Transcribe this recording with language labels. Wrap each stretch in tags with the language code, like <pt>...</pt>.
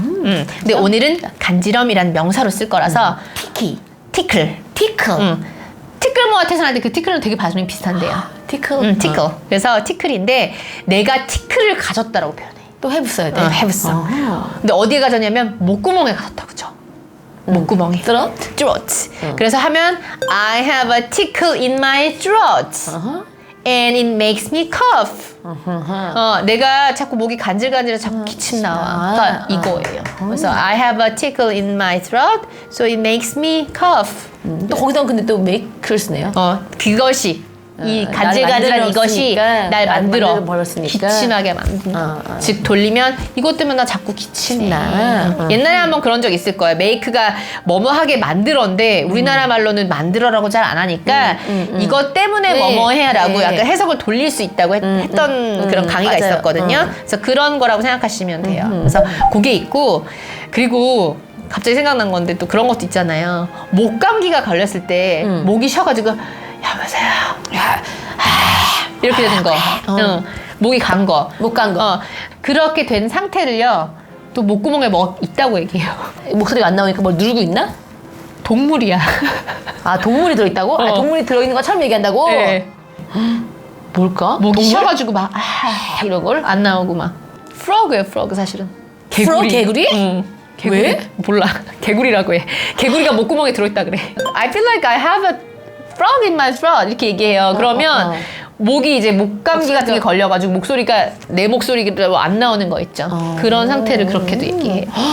<ko>근데 오늘은 간지럼이란 명사로 쓸 거라서 티클. 티클 모아태선 할 때 그 티클은 되게 발음이 비슷한데요. 티클. 티클. 그래서 티클인데 내가 티클을 가졌다라고 표현해. 또 해봤어야 돼. 해봤어. 근데 어디에 가졌냐면 목구멍에 가졌다, 그죠? 목구멍에. throat. 그래서 하면</ko> <en>I have a tickle in my throat. And it makes me cough.</en> <ko>내가 자꾸 목이 간질간질해 자꾸 기침 나와. 이거예요. 그래서</ko> <en>I have a tickle in my throat, so it makes me cough.</en> <ko>또 거기다 근데 또 make를 쓰네요. 그것이 이 날 간질간질한 이것이 만들었으니까, 날 만들어 버렸으니까. 기침하게 만든다. 즉 돌리면 이것 때문에 나 자꾸 기침나. 옛날에 한번 그런 적 있을 거예요. 메이크가 뭐뭐하게 만들었는데 우리나라 말로는 만들어라고 잘 안 하니까 이것 때문에 네. 뭐뭐 해라고 네. 약간 해석을 돌릴 수 있다고 했던 그런 강의가 맞아요. 있었거든요. 그래서 그런 거라고 생각하시면 돼요. 그래서 그게 있고 그리고 갑자기 생각난 건데 또 그런 것도 있잖아요. 목 감기가 걸렸을 때 목이 쉬어가지고 여보세요. 이렇게 되는 거. 목이 간 거. 목 간 거. 그렇게 된 상태를요. 또 목구멍에 뭐 있다고 얘기해요. 목소리가 안 나오니까 뭘 누르고 있나? 동물이야. 아 동물이 들어있다고? 아, 동물이 들어있는 것처럼 얘기한다고? 네. 뭘까? 목이 동물? 쉬어가지고 막 이런 걸 안 나오고 막. 프로그예요, 프로그 사실은. 프로그, 개구리? 응. 개구리? 왜? 몰라. 개구리라고 해. 개구리가 목구멍에 들어있다 그래.</ko> <en>I feel like I have a frog in my throat</en> <ko>이렇게 얘기해요. 그러면 목이 이제 목감기 같은 게 걸려가지고 목소리가 내 목소리로 안 나오는 거 있죠. 그런 상태를 그렇게도 얘기해요.</ko>